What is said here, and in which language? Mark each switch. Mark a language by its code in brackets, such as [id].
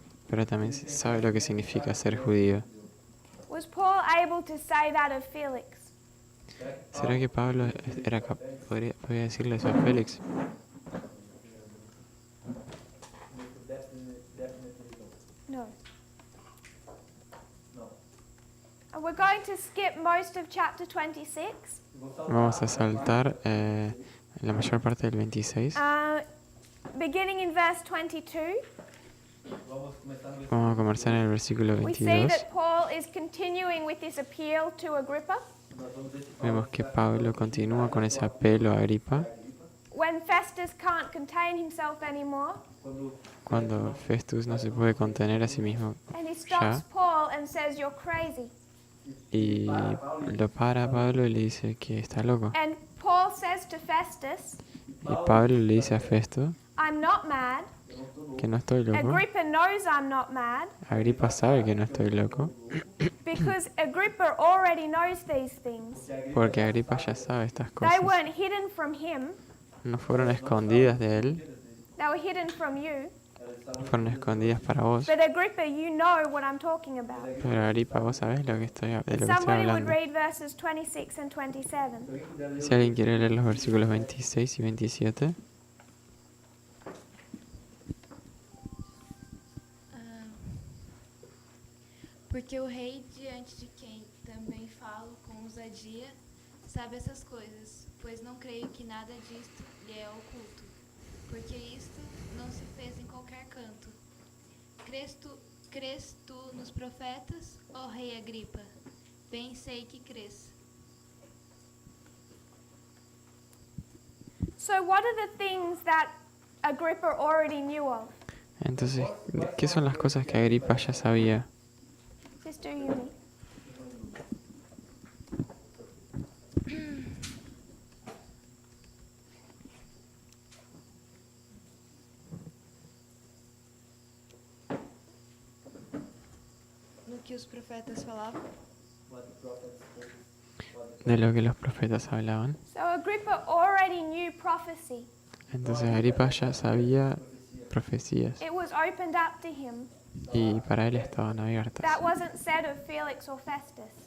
[es] pero también sabe lo que significa ser judío. [en] Was Paul able to say that of Felix? [es] ¿Será que Pablo podría decirle eso a Félix? [en] No. And we're going to skip most of chapter 26. [es] Vamos a saltar la mayor parte del 26. [en] Beginning in verse 22, [es] Vamos a comenzar en el versículo [en] we see [es] 22. [en] that Paul is continuing with this appeal to Agrippa. [es] Vemos que Pablo continúa con ese apelo a Agripa. [en] When Festus can't contain himself anymore, [es] Cuando Festus no se puede contener a sí mismo [en] and he stops [es] ya, [en] Paul and says, "You're crazy." [es] y lo para a Pablo y le dice que está loco. [en] And Paul says to Festus, [es] Y Pablo le dice a Festo [en] "I'm not mad." [es] que no estoy loco. [en] Agrippa knows I'm not mad [es] Agripa sabe que no estoy loco, [en] because Agrippa already knows these things. [es] porque Agripa ya sabe estas [en] They [es] cosas. [en] weren't hidden from him, [es] No fueron escondidas de él, [en] they were hidden from you. [es] fueron escondidas para vos. [en] But Agrippa, you know what I'm talking about. [es] Pero Agripa, vos sabés de lo que estoy [en] Somebody would [es] hablando. [en] read verses 26 and 27. [es] Si alguien quiere leer los versículos 26 y 27. [pt] Porque o rei, diante de quem também falo com ousadia, sabe essas coisas, pois não creio que nada disto lhe é oculto, porque isto não se fez em qualquer canto. Crês tu nos profetas, ó rei Agripa? Bem sei que crês. [en] So what are the things that Agrippa already knew of? [es] Entonces, ¿qué son las cosas que Agripa ya sabía? [en] Sister Yumi. [pt] No que os profetas falavam? [es] De lo que los profetas hablaban. [en] So Agrippa already knew prophecy. [es] Entonces Agripa ya sabía profecías [en] It was opened up to him. [es] y para él estaban abiertas. [en] That wasn't said of Felix or Festus.